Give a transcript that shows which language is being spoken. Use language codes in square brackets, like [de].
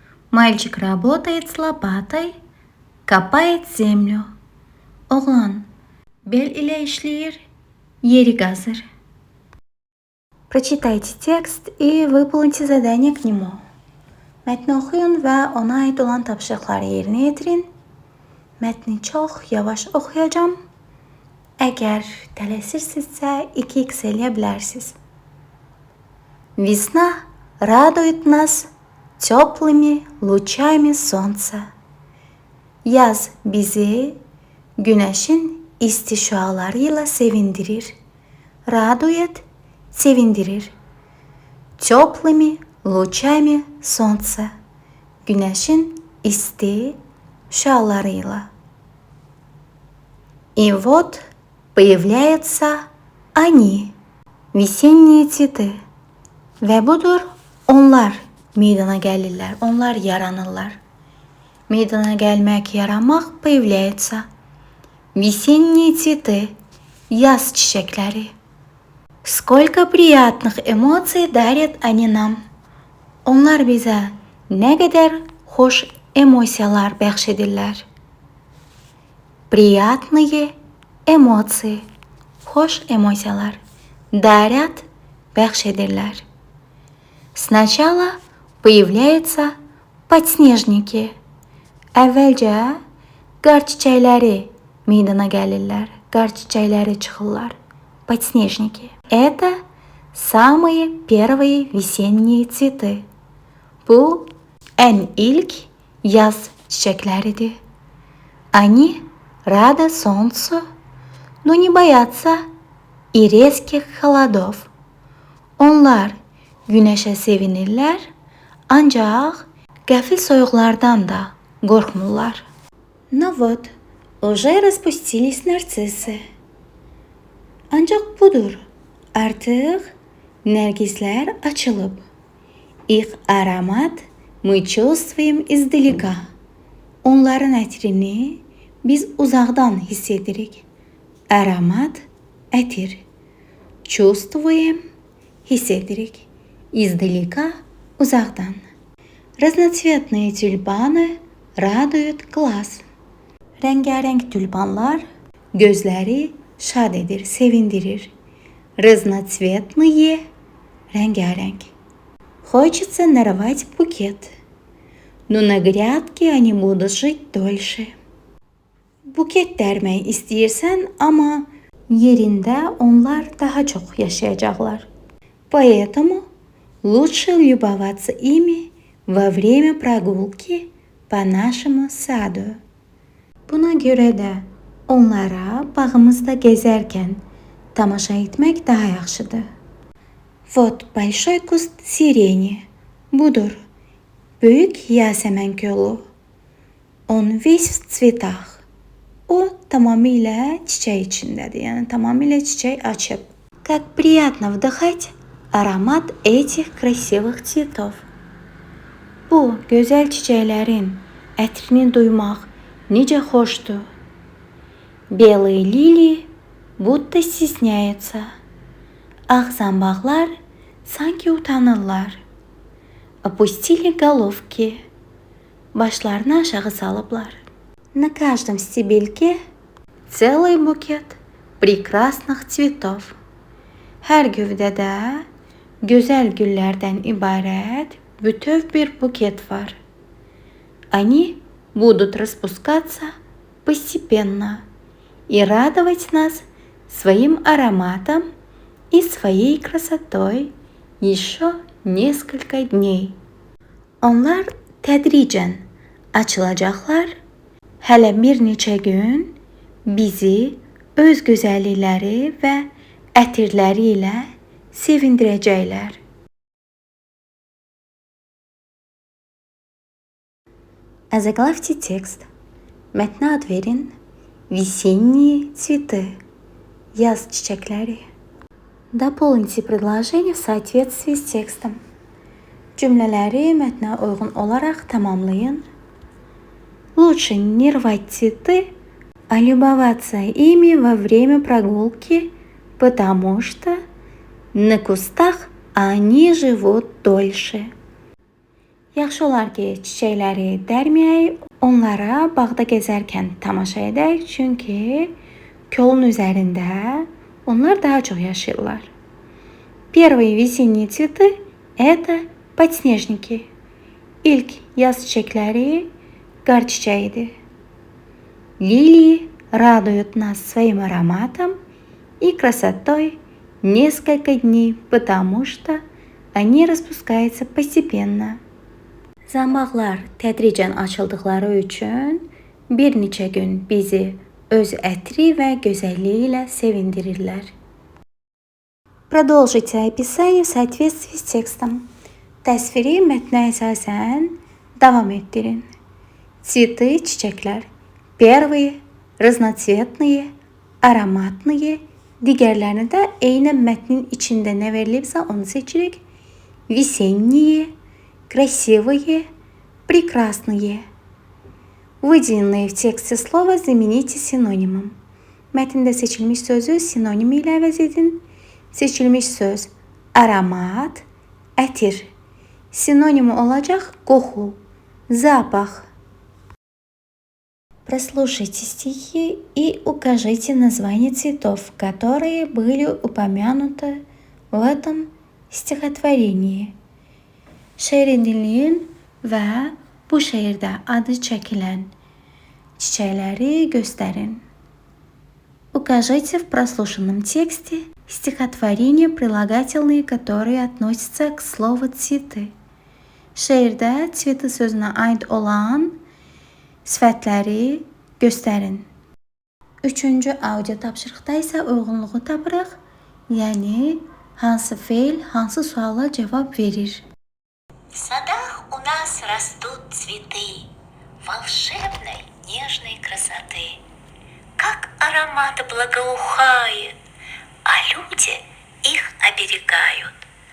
[ru] Мальчик работает с лопатой, копает землю. [az] Oğlan bel ilə işləyir, yeri qazır. [ru] Прочитайте текст и выполните задание к нему. [az] Mətni oxuyun və ona aid olan tapşırıqları yerinə yetirin. Mətni çox yavaş oxuyacağam. Əgər tələsirsinizsə 2x eləyə bilərsiniz. [ru] Весна радует нас теплыми лучами солнца. [az] Yaz bizi güneşin isti şüalarıyla sevindirir. [ru] Радует [az] sevindirir. [ru] Теплыми лучами солнца. [az] Güneşin isti şüalarıyla. [ru] И вот появляются они, весенние цветы. [az] Və budur onlar meydana gəlirlər, onlar yaranırlar. Meydana gəlmək, yaranmaq [ru] появляется. Весенние цветы, [az] yaz çiçəkləri. [ru] Сколько приятных эмоций дарят они нам. [az] Onlar bizə nə qədər xoş emosiyalar bəxş edirlər. [ru] Приятные эмоции, [az] xoş emosiyalar. [ru] Дарят, [az] bəxş edirlər. [ru] Сначала появляются подснежники. [az] Əvvəlcə qar çiçəkləri meydana gəlirlər, qar çiçəkləri çıxırlar. [ru] Подснежники. Это самые первые весенние цветы. [az] Bu ən ilk yaz çiçəkləridir. [ru] Они рады солнцу, но не боятся и резких холодов. [az] Onlar günəşə sevinirlər, ancaq qəfil soyuqlardan da qorxmurlar. [ru] Но вот, уже распустились нарциссы. [az] Ancaq budur, artıq nərgislər açılıb. [ru] Их аромат мы чувствуем издалека. [az] Onların ətrini biz uzaqdan hiss edirik. Aromat, ətir. [ru] Чувствуем, [az] hiss edirik. [ru] Издалека, [az] uzaqdan. [ru] Разноцветные тюльпаны радуют глаз. [az] Rəngarəng tülpanlar gözləri şad edir, sevindirir. [ru] Разноцветные, [az] rəngarəng. [ru] Хочется нарвать букет. Но на грядке они будут жить дольше. [az] Buket dərmək istəyirsən, amma yerində onlar daha çox yaşayacaqlar. [ru] Поэтому лучше любоваться ими во время прогулки по нашему саду. [az] Buna görə də onlara bağımızda gəzərkən tamaşa etmək daha yaxşıdır. [ru] Вот большой куст сирени. [az] Budur. Böyük yasəmən kolu. [ru] Он весь в цветах. [az] O tamamilə çiçək içindədir. Yəni tamamilə çiçək açıb. [ru] Как приятно вдыхать аромат этих красивых цветов. [az] Bu gözəl çiçəklərin ətrini duymaq necə xoşdur. [ru] Белые лилии будто стесняются. [az] Ağ zambaqlar sanki utanırlar. [ru] Опустили головки. [az] Başlarını aşağı salıblar. [ru] На каждом стебельке целый букет прекрасных цветов. [az] Hər gövdədə gözəl güllərdən ibarət bütöv bir buket var. [ru] Они будут распускаться постепенно и радовать нас своим ароматом и своей красотой еще nесколько dней. [az] Onlar tədricən açılacaqlar. Hələ bir neçə gün bizi öz gözəllikləri və ətirləri ilə sevindirəcəklər. [ru] Озаглавьте текст. [az] Mətnə ad verin. [ru] Весенние цветы. [az] Yaz çiçəkləri. [ru] Дополните предложение в соответствии с текстом. [az] Cümlələri mətnə uyğun olaraq tamamlayın. [ru] Лучше не рвать цветы, а любоваться ими во время прогулки, потому что на кустах они живут дольше. [az] Yaxşı olar ki, çiçəkləri dərməyək, onlara bağda gəzərkən tamaşa edək, çünki kolun üzərində onlar daha çox yaşayırlar. [ru] Первые весенние цветы – это подснежники. [az] İlk yaz çiçəkləri qar çiçəyidir. [ru] Лилии радуют нас своим ароматом и красотой несколько дней, потому что они распускаются постепенно. [az] Zambaqlar tədricən açıldıqları üçün bir neçə gün bizi öz ətri və gözəlliyi ilə sevindirirlər. [ru] Продолжите описание в соответствии с текстом. [az] Təsviri mətnə əsasən davam etdirin. [ru] Цветы, [az] çiçəklər. [ru] Первые, разноцветные, ароматные. [az] Digərlərini də eynən mətnin içində nə verilibsə onu seçirik. [ru] Весенние, красивые, прекрасные. Выделенные в тексте слова замените синонимом. [az] Mətndə seçilmiş sözü sinonim ilə əvəz edin. Seçilmiş söz aromat, ətir. Sinonimi olacaq qoxu, [ru] запах. Прослушайте стихи и укажите названия цветов, которые были упомянуты в этом stihotvorение. [az] Şeiri dinləyin və bu şeirdə adı çəkilən çiçəkləri göstərin. [ru] Укажите в прослушанном тексте стихотворения прилагательные, которые относятся к слову «цветы». [az] Şeirdə цветы sözünə aid olan sifətləri göstərin. Üçüncü audio tapşırıqda isə uyğunluğu tapırıq. Yəni, hansı feil, hansı suala cavab verir. [ru] В садах у нас растут цветы волшебной, нежной красоты. Как аромат благоухает, а люди их оберегают.